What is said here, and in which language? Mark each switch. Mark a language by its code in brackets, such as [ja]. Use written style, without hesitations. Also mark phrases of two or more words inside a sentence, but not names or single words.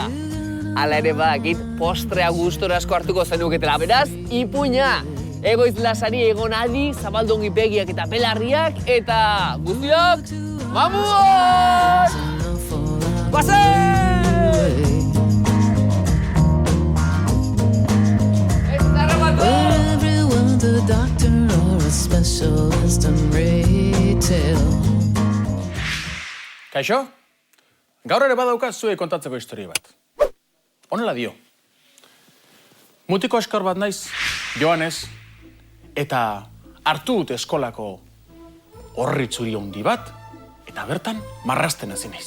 [eu] Hala ere badakit postrea gustora asko hartuko zenuketela. Beraz, ipuina! Egoiz lasari egon adi, zabaldongi begiak eta belarriak, eta guztiok, mamuot! Guazen! [en] Everyone's a doctor or a specialist in retail. [eu] Kaixo? Gaur ere badaukat zuei kontatzeko historia bat. Honela dio. Mutiko askar bat naiz, Joanes, eta hartu dut eskolako orritzuri handi bat, eta bertan marrazten hasi naiz.